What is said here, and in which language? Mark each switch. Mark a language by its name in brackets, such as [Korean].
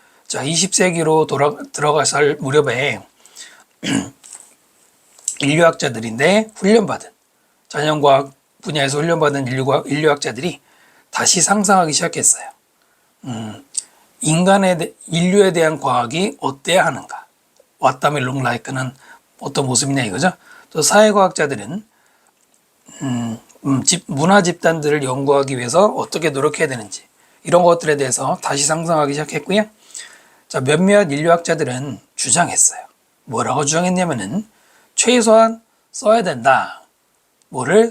[Korean] 자, 20세기로 들어갈 무렵에 인류학자들인데 훈련받은, 자연과학 분야에서 훈련받은 인류학자들이 다시 상상하기 시작했어요. 인류에 대한 과학이 어때야 하는가? [English] What does it look like [Korean] 는 어떤 모습이냐 이거죠. 또 사회과학자들은 문화 집단들을 연구하기 위해서 어떻게 노력해야 되는지 이런 것들에 대해서 다시 상상하기 시작했고요. 자, 몇몇 인류학자들은 주장했어요. 뭐라고 주장했냐면은 최소한 써야 된다. 뭐를?